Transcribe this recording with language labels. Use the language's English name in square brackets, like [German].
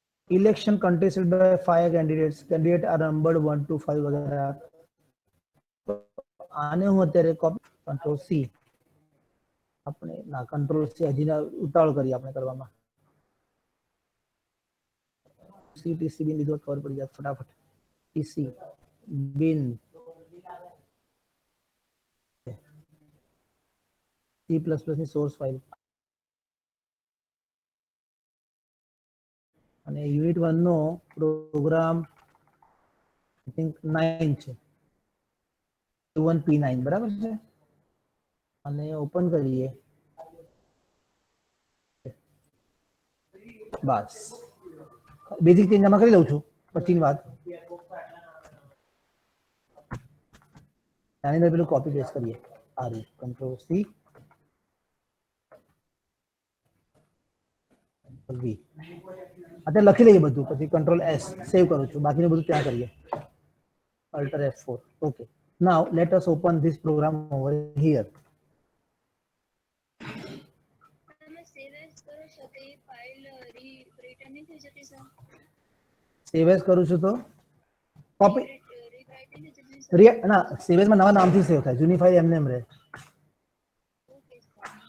[English] Election contested by 5 candidates. Candidate are numbered 1 to 5 વગેરે. [Gujarati] આને હું અત્યારે કોપી કંટ્રોલ સી આપણે ના કંટ્રોલ સી હજી ના ઉતાવળ કરી આપણે કરવામાં. સી ટીસી બિન લીધો ખબર પડી જાય ફટાફટ. ટીસી બિન C++ ની સોર્સ ફાઇલ અને unit 1 no programme I think 9 છે. P9 બરાબર છે. અને ઓપન કરીએ. બસ બેઝિક ચેન્જ આમાં કરી દઉં છું પછીની વાત. આની અંદર પેલું કોપી પેસ્ટ કરીએ. આ રીતે કંટ્રોલ સી વી. અત્યારે લખી લઈએ બધું, પછી કંટ્રોલ એસ સેવ કરું છું. બાકીનું બધું ત્યાં કરીએ. Alt F4. Okay. [English] Now let us open this program over here. [Gujarati] તમે save as કરો છો તો એ ફાઇલ રિટર્ન નહીં થઈ જતી, સર? સેવ એઝ કરું છું તો કોપી રીરાઇટ નહીં થઈ જતી, સર? ના સેવ એઝમાં નવા નામથી સેવ થાય. જૂની ફાઇલ એમને એમ રહે. Okay, sir.